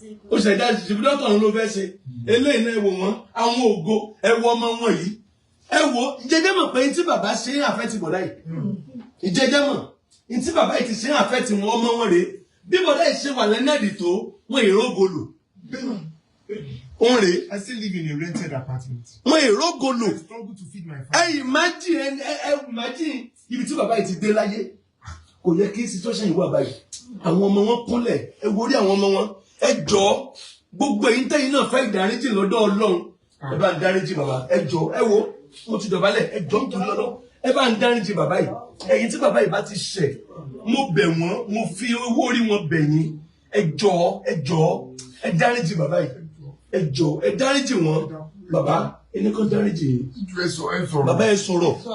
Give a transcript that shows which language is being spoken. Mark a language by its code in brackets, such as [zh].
[yo] ó ṣẹ̀dá ṣìbídọ́tọ̀ ló fẹ́ ṣe eléyìí náà ẹ wo wọn àwọn ògo ẹ wo ọmọ wọn yìí ẹ wo ìjẹjẹ́ mọ̀ pé tí bàbá ṣe é àfẹ́ ti bọ̀dá yìí ìjẹjẹ́ mọ̀ tí bàbá yìí ti ṣe àfẹ́ tí wọ́n ọmọ wọn rèé bí bọ̀dá yìí ṣe wà lẹ́nẹ́ẹ̀dì tó wọ́n ìrógolo òun rèé. [en] I still live in a rented apartment. [yo] wọ́n ìrógolo [en] I struggle to feed my family. [yo] imagine ibi tí bàbá yìí ti dé láyé kò yẹ kí situation yìí wà báyìí àwọn ọmọ wọn kúnlẹ̀ ẹ wo orí àwọn ọmọ wọn ẹ jọ gbogbo èyí tẹ́yìn náà fẹ́ ìdáríjì lọ́dọ̀ Ọlọ́run ẹ bá ń dáríjì bàbá ẹ jọ ẹ wo mo ti dọ̀bálẹ̀ ẹ jọ ń tún lọ́dọ̀ ẹ bá ń dáríjì bàbá yìí ẹ̀yin tí bàbá yìí bá ti ṣẹ̀ mo bẹ̀ wọ́n mo fi owó orí wọn bẹ̀ yín ẹ jọ̀ọ́ ẹ dáríjì bàbá yìí ẹ jọ̀ọ́ ẹ dáríjì wọn bàbá ẹni kan dáríjì yín bàbá ẹ sọ̀rọ̀